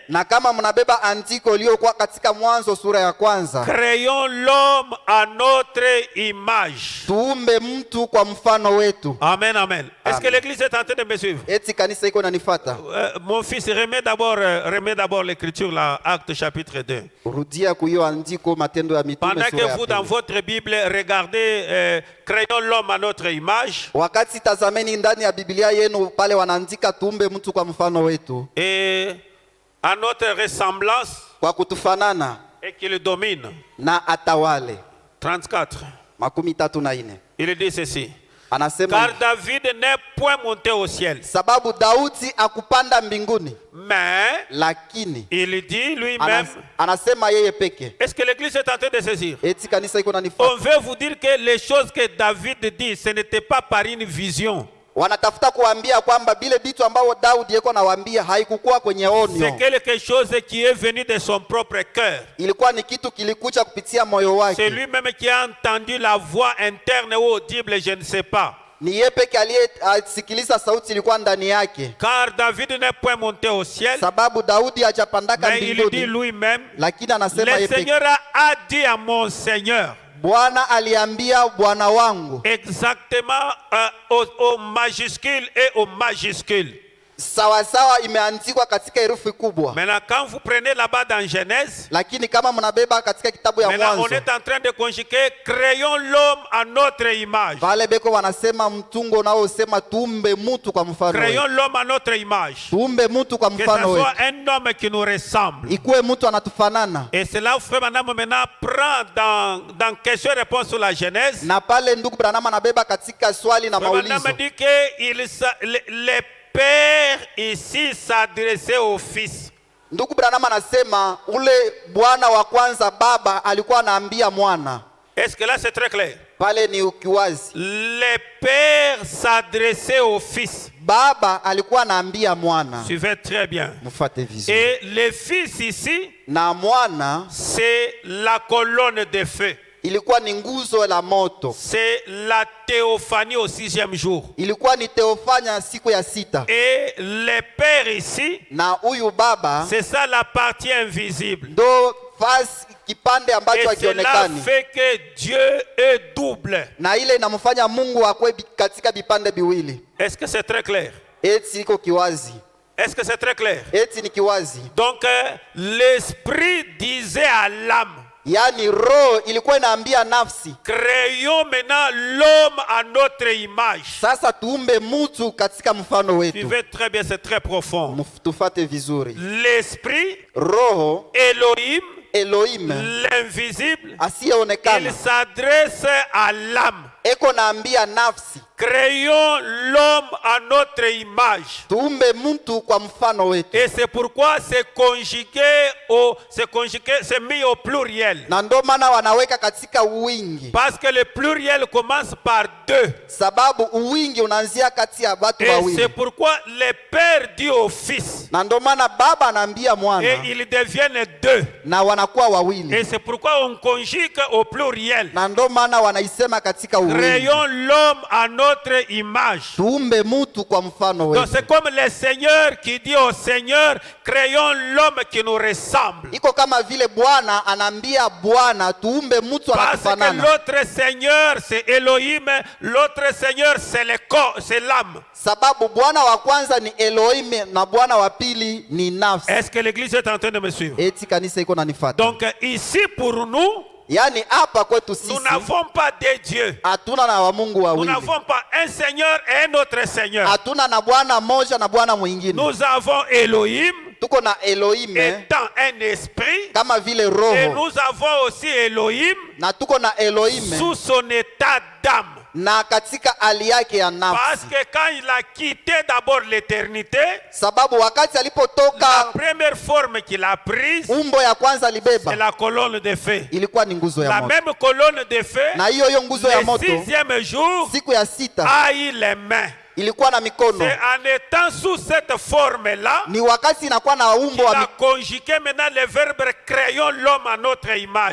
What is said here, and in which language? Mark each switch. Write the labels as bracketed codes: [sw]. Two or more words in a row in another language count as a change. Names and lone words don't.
[sw] Na kama mnabeba andiko iliyokuwa katika Mwanzo sura ya kwanza, [fr] créons l'homme à notre image. [sw] tuumbe mtu kwa mfano wetu. [fr] Amen, amen. Est-ce Amen. que l'église est en train de me suivre? [sw] Eti kanisa iko nanifuata? [fr] Mon fils, remets d'abord l'écriture là, Actes chapitre 2. [sw] Rudia kuyo andiko Matendo ya Mitume [fr] Pendant [sw] sura [fr] que [sw] ya [fr] vous, dans [sw] pili. [fr] votre Bible, regardez, créons l'homme à notre image. [sw] Wakati tazameni ndani ya Biblia yenu pale wanaandika tuumbe mtu kwa mfano wetu, [fr] Et à notre ressemblance, [sw] kwa kutufanana [fr] et qu'il domine. [sw] na atawale. 34. 34. [fr] Il dit ceci. [sw] Anasema [fr] Car David n'est point monté au ciel. [sw] sababu Daudi akupanda mbinguni, [fr] Mais [sw] lakini [fr] il dit lui-même. [sw] anasema yeye peke. [fr] Est-ce que l'église est en train de saisir? [sw] Eti kanisa iko nanifuata? [fr] On veut vous dire que les choses que David dit, ce n'était pas par une vision. [sw] Wanatafuta kuambia kwamba bile vitu ambao Daudi yeko nawaambia haikukuwa kwenye [fr] C'est [sw] onyo, [fr] quelque chose qui est venu de son propre cœur. [sw] ilikuwa ni kitu kilikuja kupitia moyo [fr] C'est [sw] wake. [fr] lui-même qui a entendu la voix interne ou audible, je ne sais pas. [sw] Ni yeye peke aliyesikiliza sauti ilikuwa ndani yake, [fr] Car David n'est point monté au ciel, [sw] sababu Daudi hajapandaka [fr] mais il dit [sw] mbinguni, [fr] lui-même, [sw] lakini anasema [fr] le [sw] yeye peke. [fr] Seigneur a dit à mon Seigneur, [sw] Bwana aliambia Bwana wangu, [fr] exactement au majuscule et au majuscule. [sw] sawa sawa, imeandikwa katika herufi kubwa. [fr] Maintenant, quand vous prenez là-bas dans Genèse, [sw] Lakini kama mnabeba katika kitabu ya [fr] maintenant on [sw] Mwanzo, [fr] est en train de conjuguer, créons l'homme à notre image. [sw] pale beko wanasema mtungo unaosema tuumbe mtu kwa mfano [fr] Créons [sw] wetu. [fr] l'homme à notre image. [sw] Tuumbe mtu kwa [fr] Que ce [sw] mfano wetu, [fr] soit un homme qui nous ressemble. [sw] ikuwe mtu anatufanana. [fr] Et c'est là où Frère Madame maintenant prend dans question-réponse sur la Genèse. [sw] Na pale ndugu Branham anabeba katika swali na [fr] Frère [sw] maulizo. [fr] Madame dit que les pères ici s'adressaient au fils. [sw] Ndugu Branham anasema ule bwana wa kwanza baba alikuwa anaambia mwana. [fr] Est-ce que là c'est très clair? [sw] Pale ni ukiwazi. [fr] Les pères s'adressaient au fils. [sw] Baba alikuwa anaambia mwana. [fr] Suivez très bien. [sw] Mfuate vizuri. [fr] Et le fils ici, [sw] Na mwana [fr] c'est la colonne de feu. [sw] ilikuwa ni nguzo la moto. [fr] C'est la théophanie au 6e jour. [sw] Ilikuwa ni teofanya siku ya sita. [fr] Et le père ici, [sw] Na huyu baba [fr] c'est ça la partie invisible. [sw] ndo fasi kipande ambacho [fr] Et cela [sw] hakionekani. [fr] fait que Dieu est double. [sw] Na ile inamfanya Mungu akwe katika vipande viwili. [fr] Est-ce que c'est très clair? [sw] Eti iko kiwazi. [fr] Est-ce que c'est très clair? [sw] Eti ni kiwazi. [fr] Donc, l'esprit disait à l'âme, [sw] Yaani roho ilikuwa inaambia nafsi, [fr] créons maintenant l'homme à notre image. [sw] sasa tuumbe mtu katika mfano wetu. [fr] Suivez très bien, c'est très profond. [sw] Tufate vizuri. [fr] L'esprit, [sw] Roho Elohim, Elohim [fr] l'invisible, il [sw] asiyeonekana [fr] s'adresse à l'âme. [sw] eko naambia nafsi, [fr] créons l'homme à notre image. [sw] tuumbe mtu kwa mfano wetu. [fr] Et c'est pourquoi c'est mis au pluriel. [sw] Na ndo maana wanaweka katika uwingi. [fr] Parce que le pluriel commence par deux. [sw] Sababu uwingi unaanzia kati ya watu [fr] Et [sw] wawili. [fr] c'est pourquoi le père dit au fils. [sw] Na ndo maana baba anaambia mwana. [fr] Et ils deviennent deux. [sw] Na wanakuwa wawili. [fr] Et c'est pourquoi on conjugue au pluriel. [sw] Na ndo maana wanaisema katika uwingi. [fr] Créons l'homme à notre image. [sw] Tuumbe mtu kwa mfano wetu. [fr] Donc c'est comme le Seigneur qui dit au Seigneur, créons l'homme qui nous ressemble. [sw] Iko kama vile Bwana anaambia Bwana tuumbe mtu anatufanana. [fr] Parce que l'autre Seigneur c'est Elohim, l'autre Seigneur c'est l'âme. [sw] Sababu Bwana wa kwanza ni Elohim na Bwana wa pili ni nafsi. [fr] Est-ce que l'église est en train de me suivre? [sw] Eti kanisa iko nanifuata. [fr] Donc ici pour nous, [sw] yani hapa kwetu sisi [fr] nous n'avons pas deux dieux. [sw] Hatuna na wa Mungu [fr] Nous [sw] wawili. [fr] n'avons pas un Seigneur et un autre Seigneur. [sw] Hatuna na Bwana moja na Bwana mwingine. [fr] Nous avons Elohim [sw] Tuko na Elohim [fr] étant un esprit. [sw] kama vile [fr] Et [sw] roho. [fr] nous avons aussi Elohim [sw] Na tuko na Elohim [fr] sous son état d'âme. [sw] na katika hali yake ya [fr] Parce [sw] nafsi. [fr] que quand il a quitté d'abord l'éternité, [sw] Sababu wakati [fr] la [sw] alipotoka [fr] première forme qu'il a prise, [sw] umbo ya kwanza [fr] c'est [sw] libeba [fr] la colonne de feu. [sw] ilikuwa ni nguzo ya [fr] La [sw] moto. [fr] même colonne de feu, [sw] Na hiyo nguzo ya [fr] le [sw] moto [fr] sixième jour, [sw] siku ya sita [fr] a eu les mains. [sw] ilikuwa na mikono. [fr] C'est en étant sous cette forme-là [sw] Ni wakati inakuwa na umbo [fr] qu'il [sw] wa [fr] a [sw] mikono. [fr] conjugué maintenant le verbe créons l'homme à notre image.